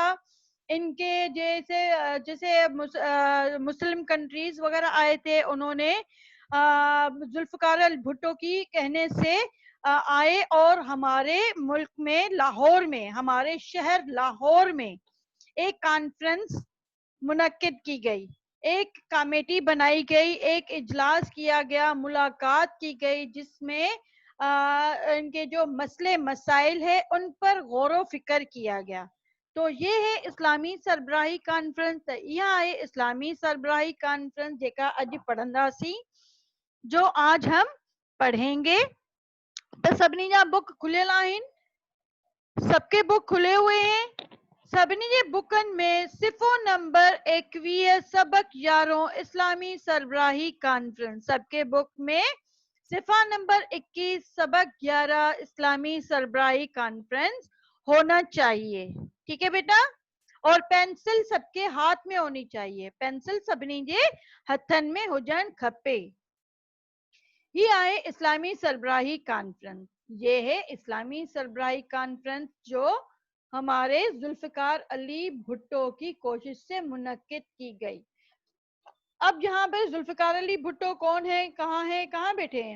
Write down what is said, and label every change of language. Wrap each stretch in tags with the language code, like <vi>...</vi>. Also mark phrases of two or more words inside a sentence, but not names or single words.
<ur>ان کے جیسے جیسے مسلم کنٹریز وغیرہ آئے تھے، انہوں نے ذوالفقار علی بھٹو کی کہنے سے آئے اور ہمارے ملک میں لاہور میں، ہمارے شہر لاہور میں ایک کانفرنس منعقد کی گئی، ایک کمیٹی بنائی گئی، ایک اجلاس کیا گیا، ملاقات کی گئی، جس میں ان کے جو مسلے مسائل ہے ان پر غور و فکر کیا گیا. تو یہ ہے اسلامی سربراہی کانفرنس. یہ ہے اسلامی سربراہی کانفرنس</ur> <sd>जेका अज पढ़ंदासीं,</sd> <ur>جو آج ہم پڑھیں گے.</ur> <sd>तो सभिनी जा बुक खुलियल आहिनि,</sd> <ur>سب کے بک کھلے ہوئے ہیں.</ur> <sd>सभिनी जे बुकनि में सिफ़ो नंबर 21 सबक 11 इस्लामी सरबराही कॉन्फ्रेंस।</sd> <ur>سب کے بک میں صفحہ نمبر 21 سبق 11 اسلامی سربراہی کانفرنس ہونا چاہیے. ٹھیک ہے بیٹا۔ اور پنسل سب کے ہاتھ میں ہونی چاہیے,</ur> <sd>पेंसिल सभिनी जे हथन में हुजण खपे।</sd> <ur>یہ آئے اسلامی سربراہی کانفرنس. یہ ہے اسلامی سربراہی کانفرنس جو ہمارے ذوالفقار علی بھٹو کی کوشش سے منعقد کی گئی. اب یہاں پہ ذوالفقار علی بھٹو کون ہے، کہاں بیٹھے ہیں?</ur>